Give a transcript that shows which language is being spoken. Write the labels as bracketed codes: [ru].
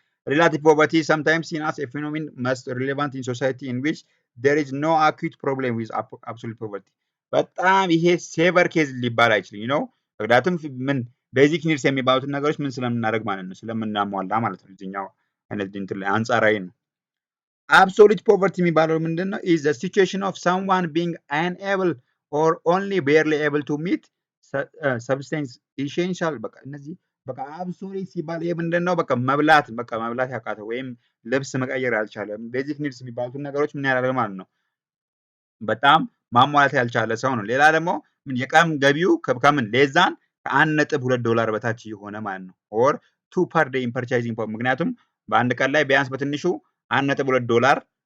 [en] Relative poverty is sometimes seen as a phenomenon most relevant in society in which there is no acute problem with absolute poverty። [am] በጣም ይሄ ሴቨር ኬዝ ሊባል አይችልም ነው። ምክንያቱም ምን ቤዚክ ኒድስ የሚባሉትን ነገሮች ምን ስለምናደርግ ማለት ነው ስለምናሟላ ማለት ነው። እዚህኛው አይነት እንትን ላይ አንጻራዊ ነው። absolute poverty የሚባለው ምንድነው? [en] is the situation of someone being unable or only barely able to meet substance essential። [am] በቃ እነዚህ በቃ አብሶሉት ሲባል ይሄ ምንድነው? በቃ መብላት ያቃተው ወይም ልብስ መቀየር ያልቻለ ቤዚክ ኒድስ የሚባሉትን ነገሮች ምን ያደርጋል ማለት ነው በጣም ማሟላት ያልቻለ ሰው ነው። ሌላ ደግሞ የቀን ገቢው ከምን ሌዛን $1.2 በታች የሆነ ማለት ነው። ኦር [en] 2 per day in purchasing power። [am] ምክንያቱም በአንድ ቀን ላይ ቢያንስ በትንሹ $1.2